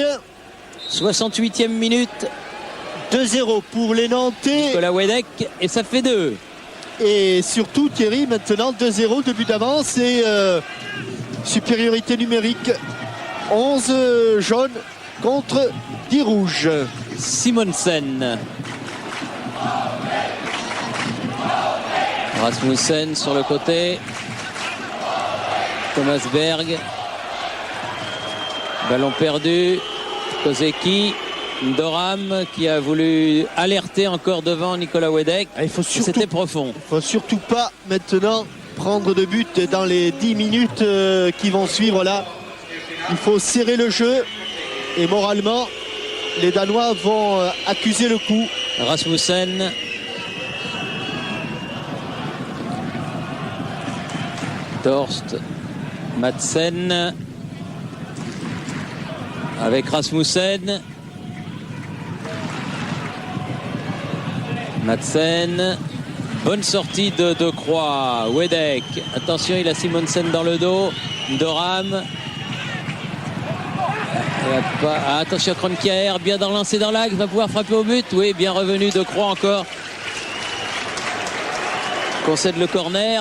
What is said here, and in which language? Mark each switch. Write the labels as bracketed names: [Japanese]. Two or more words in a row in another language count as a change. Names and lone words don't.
[French] 68e minute. 2-0 pour les Nantais. Nicolas Wedek, et ça fait 2. Et surtout Thierry, maintenant 2-0, 2 buts d'avance et supériorité numérique. 11 jaunes contre 10 rouges. Simonsen. Rasmussen sur le côté. Thomas Berg. Ballon perdu. Kozeki. Doram qui a voulu alerter encore devant Nicolas Wedek. C'était profond. Il ne faut surtout pas maintenant prendre de but dans les 10 minutes qui vont suivre là. Il faut serrer le jeu et moralement les Danois vont accuser le coup. Rasmussen. Torst, Madsen avec Rasmussen. Madsen, bonne sortie de Croix. Wedek, attention, il a Simonsen dans le dos. Doram. Attention, Kroenkejaer, bien dans lancé dans l'axe, va pouvoir frapper au but. Oui, bien revenu de Croix encore. Concède le corner.